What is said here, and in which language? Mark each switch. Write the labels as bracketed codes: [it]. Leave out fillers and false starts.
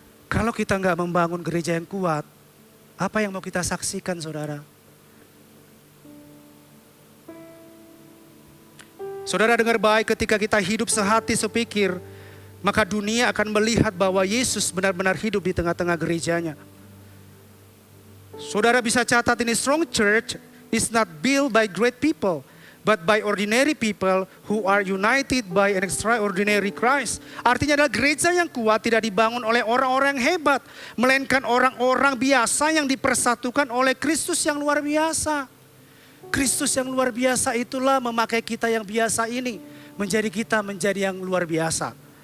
[id] Kalau kita nggak membangun gereja yang kuat, apa yang mau kita saksikan, saudara? Saudara dengar baik, ketika kita hidup sehati sepikir, maka dunia akan melihat bahwa Yesus benar-benar hidup di tengah-tengah gerejanya. Saudara bisa catat ini, [en] strong church is not built by great people, but by ordinary people who are united by an extraordinary Christ. [id] Artinya adalah gereja yang kuat tidak dibangun oleh orang-orang yang hebat, melainkan orang-orang biasa yang dipersatukan oleh Kristus yang luar biasa. Kristus yang luar biasa itulah memakai kita yang biasa ini menjadi kita menjadi yang luar biasa.